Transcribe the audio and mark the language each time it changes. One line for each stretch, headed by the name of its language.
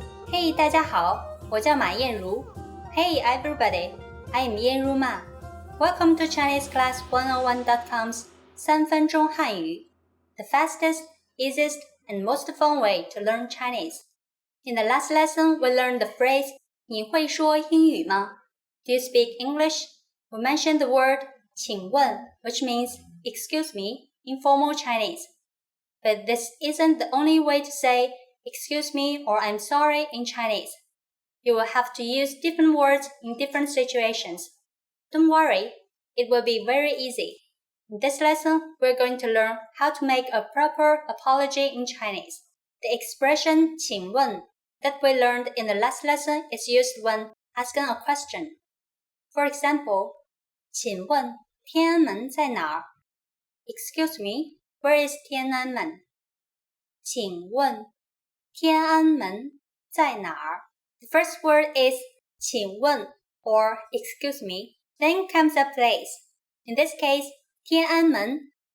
Chinese: Hey, 大家好，我叫马燕如。
English: Hey everybody, I am 燕如嘛。 Welcome to ChineseClass101.com's 3分钟汉语 the fastest, easiest, and most fun way to learn Chinese. In the last lesson, we learned the phrase
Chinese: 你会说英语吗?
English: Do you speak English? We mentioned the word 请问, which means excuse me in formal Chinese. But this isn't the only way to say excuse me or I'm sorry in Chinese. You will have to use different words in different situations. Don't worry, it will be very easy. In this lesson, we're going to learn how to make a proper apology in Chinese. The expression 请问 that we learned in the last lesson is used when asking a question. For example,
Chinese: 请问天安门在哪儿?
English: Excuse me, where is 天安门?
Chinese: 请问天安门在哪儿?
English: The first word is 请问 or excuse me. Then comes a place. In this case, 天安门.